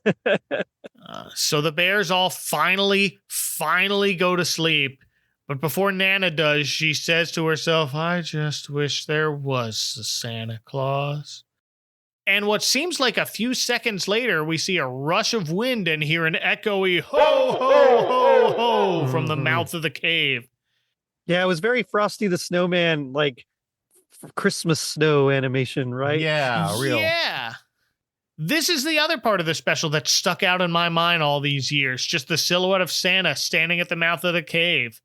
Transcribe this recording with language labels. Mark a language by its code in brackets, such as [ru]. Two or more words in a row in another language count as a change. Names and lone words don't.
[en] So the bears all finally go to sleep. But before Nana does, she says to herself, I just wish there was a Santa Claus. And what seems like a few seconds later, we see a rush of wind and hear an echoey ho, ho, ho, ho from the mouth of the cave. Yeah, it was very Frosty the Snowman, like Christmas snow animation, right? Yeah, real. Yeah. This is the other part of the special that stuck out in my mind all these years. Just the silhouette of Santa standing at the mouth of the cave.